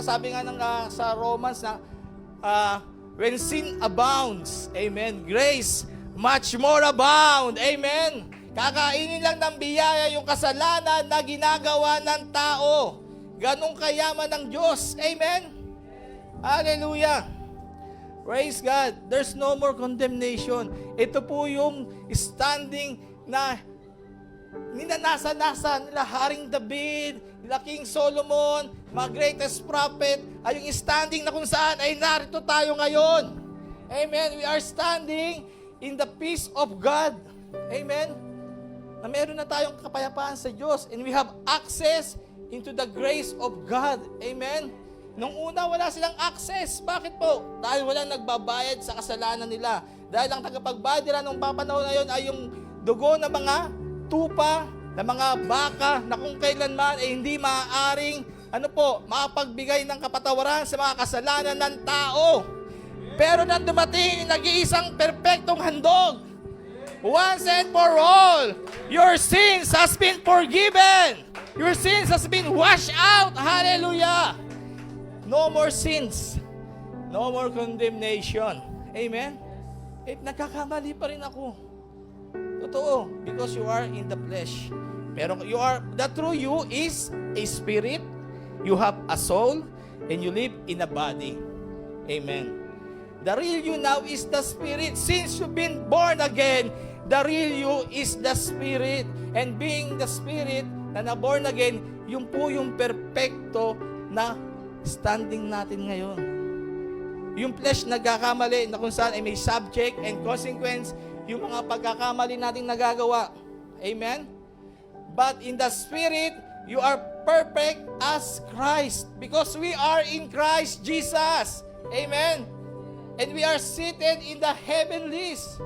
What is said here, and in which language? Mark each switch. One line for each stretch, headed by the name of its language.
Filipino: Sabi nga sa Romans na
English: when sin abounds, amen, grace much more abound. Amen.
Filipino: Kakainin lang ng biyaya yung kasalanan na ginagawa ng tao. Ganong kayaman ng Diyos.
English: Amen. Hallelujah. Praise God. There's no more condemnation.
Filipino: Ito po yung standing na ninanasa-nasa nila Haring David, nila King Solomon, mga
English: greatest prophet,
Filipino: ay yung standing na kung saan ay narito tayo ngayon. Amen.
English: We are standing in the peace of God.
Filipino: Amen. Na meron na tayong kapayapaan sa Diyos
English: and we have access into the grace of God.
Filipino: Amen. Nung una, wala silang access. Bakit po? Dahil walang nagbabayad sa kasalanan nila. Dahil ang tagapagbayad nila nung papanahon na yun ay yung dugo ng mga tupa, ng mga baka na kung kailanman ay hindi maaaring makapagbigay ng kapatawaran sa mga kasalanan ng tao. Pero nang dumating, nag-iisang perpektong handog.
English: Once and for all, your sins has been forgiven. Your sins has been washed out. Hallelujah. No more sins. No more condemnation.
Filipino: Amen. Nagkakamali pa rin ako. Totoo.
English: Because you are in the flesh. Pero the true you is a spirit. You have a soul. And you live in a body. Amen. The real you now is the spirit. Since you've been born again, the real you is the spirit. And being the spirit
Filipino: na na-born again, yung po yung perfecto na standing natin ngayon. Yung flesh nagkakamali na kung saan ay may
English: subject and consequence,
Filipino: yung mga pagkakamali natin nagagawa. Amen?
English: But in the spirit, you are perfect as Christ because we are in Christ Jesus. Amen? And we are seated in the heavenlies.